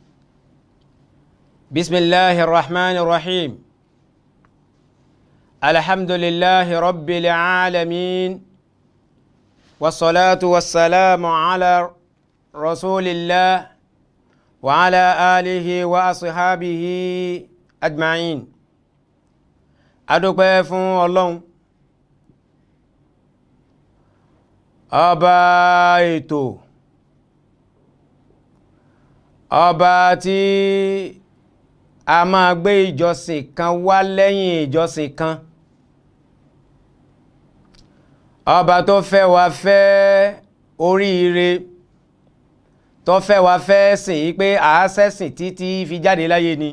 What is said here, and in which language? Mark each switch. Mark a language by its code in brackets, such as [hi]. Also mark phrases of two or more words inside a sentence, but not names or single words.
[ar] بسم الله الرحمن الرحيم. الحمد لله رب العالمين والصلاة والسلام على رسول الله وعلى آله وأصحابه أجمعين. [yo] adúpẹ́ fún Ọlọ́run ọba ètò, ọba tí a máa gbé ìjọsìn kan wá lẹ́yìn ìjọsìn kan, ọba tó fẹ́ wa fẹ́ oríire, tó fẹ́ wa fẹ́ sìn yí pé àásẹ́sìn títí fi jáde láyé ni.